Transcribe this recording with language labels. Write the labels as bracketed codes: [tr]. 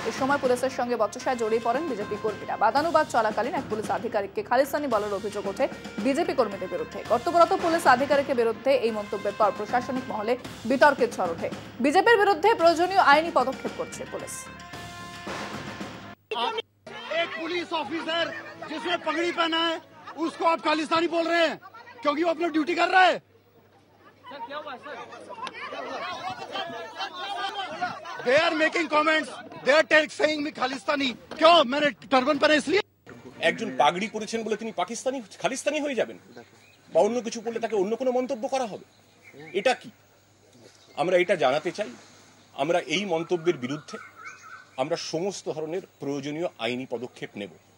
[bn] এ সময় পুলিশের সঙ্গে বচসায় জড়িয়ে পড়েন বিজেপি কর্মীরা। বাদানুবাদ চলাকালীন এক পুলিশ আধিকারিককে খালিস্তানি বলার অভিযোগ ওঠে বিজেপি কর্মীদের বিরুদ্ধে। কর্তব্যরত পুলিশ আধিকারিকের বিরুদ্ধে এই মন্তব্যের পর প্রশাসনিক মহলে বিতর্কের ঝড় ওঠে। বিজেপির বিরুদ্ধে প্রয়োজনীয় আইনি পদক্ষেপ করছে পুলিশ। [hi] एक पुलिस ऑफिसर जिसने पगड़ी पहना है उसको आप खालिस्तानी बोल रहे हैं क्योंकि वो अपनी ड्यूटी कर रहा है। सर क्या हुआ sir? [en] They are making comments. They are saying me Khalistani. [hi] क्यों? मैंने टर्बन पहना इसलिए। [bn] একজন পাগড়ি পরেছেন বলে তিনি পাকিস্তানি খালিস্তানি হয়ে যাবেন বা অন্য কিছু করলে তাকে অন্য কোনো মন্তব্য করা হবে? এটা কি? আমরা এটা জানাতে চাই, আমরা এই মন্তব্যের বিরুদ্ধে আমরা সমস্ত ধরনের প্রয়োজনীয় আইনি পদক্ষেপ নেব।